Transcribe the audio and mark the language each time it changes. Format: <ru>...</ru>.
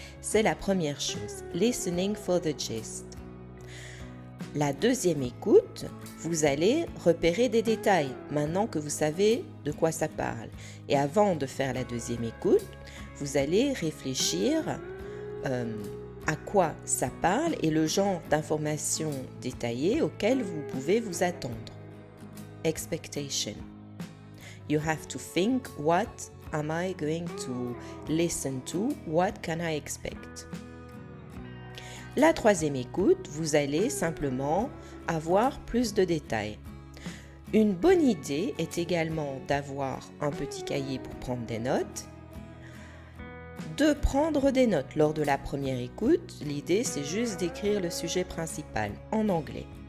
<fr>C'est la première chose,</fr> <en>listening for the gist.</en> <fr>La deuxième écoute, vous allez repérer des détails maintenant que vous savez de quoi ça parle. Et avant de faire la deuxième écoute, vous allez réfléchir à quoi ça parle et le genre d'informations détaillées auxquelles vous pouvez vous attendre.</fr> <en>Expectation. You have to think, what am I going to listen to? What can I expect?</en> <fr>La troisième écoute, vous allez simplement avoir plus de détails. Une bonne idée est également d'avoir un petit cahier pour prendre des notes. De prendre des notes lors de la première écoute, l'idée c'est juste d'écrire le sujet principal en anglais.</fr>